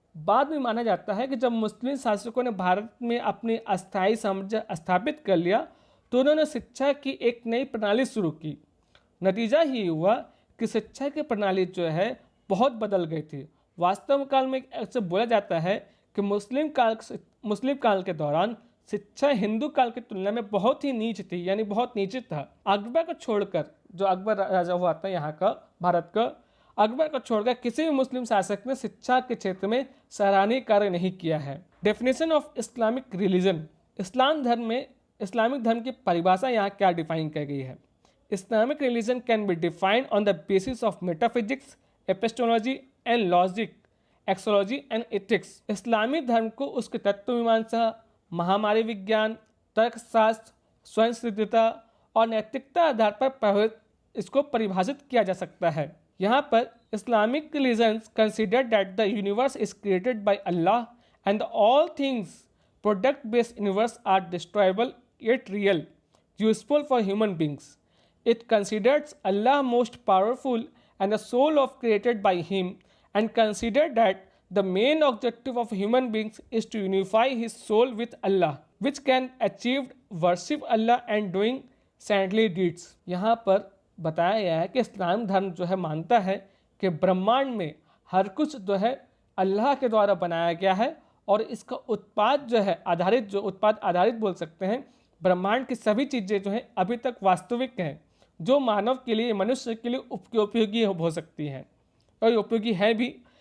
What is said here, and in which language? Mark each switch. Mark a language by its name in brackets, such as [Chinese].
[Hindi] बाद में माना जाता है कि जब मुस्लिम शासकों ने भारत में अपनी अस्थायी साम्राज्य स्थापित कर लिया तो उन्होंने शिक्षा की एक नई प्रणाली शुरू की। नतीजा ही हुआ कि शिक्षा की प्रणाली जो है बहुत बदल गई थी। वास्तव काल में ऐसे बोला जाता है कि मुस्लिम काल के दौरान शिक्षा हिंदू काल की तुलना में बहुत ही नीच थी, यानी बहुत नीचे था। अकबर को छोड़कर, जो अकबर राजा हुआ था यहाँ का भारत का, अकबर को छोड़कर किसी भी मुस्लिम शासक ने शिक्षा के क्षेत्र में सराहनीय कार्य नहीं किया है। [English] definition of Islamic religion, [Hindi] Islamic धर्म की परिभाषा यहाँ क्या डिफाइन की गई है। [English] Islamic religion can be defined on the basis of metaphysics, epistemology and logic, axiology and ethics. [Hindi] Islamic धर्म को उसके तत्व मीमांसा, महामारी विज्ञान, तर्कशास्त्र, स्वयं सिद्धता और नैतिकता आधार पर इसको परिभाषित किया जा सकता है। यहाँ पर [English] Islamic religions consider that the universe is created by Allah and all things product-based universe are destroyable yet real, useful for human beings. It considers Allah most powerful and the soul of created by Him, and consider that the main objective of human beings is to unify his soul with Allah, which can achieve worship Allah and doing saintly deeds. [Hindi] यहाँ पर बताया गया है कि इस्लाम धर्म जो है मानता है कि ब्रह्मांड में हर कुछ जो है अल्लाह के द्वारा बनाया गया है और इसका उत्पाद जो है उत्पाद आधारित बोल सकते हैं। ब्रह्मांड की सभी चीज़ें जो हैं अभी तक वास्तविक हैं, जो मानव के लिए, मनुष्य के लिए उपयोगी हो सकती हैं और उपयोगी है भी।